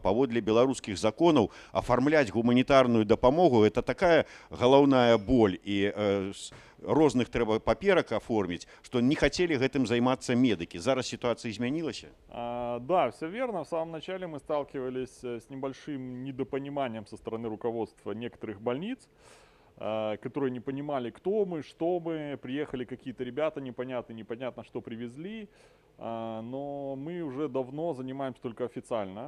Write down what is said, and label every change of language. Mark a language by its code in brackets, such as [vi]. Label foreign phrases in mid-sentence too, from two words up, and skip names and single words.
[be] Паводле беларускіх законаў афармляць гуманітарную дапамогу [ru] это такая [be] галаўная боль і розных трэба паперак аформіць, што не хацелі гэтым займацца медыкі. [ru] Зараз ситуация изменилась? Да, все верно. В самом начале мы сталкивались с небольшим недопониманием со стороны руководства некоторых больниц, которые не понимали, кто мы, что мы. Приехали какие-то ребята непонятно что привезли. Но мы уже давно занимаемся только официально.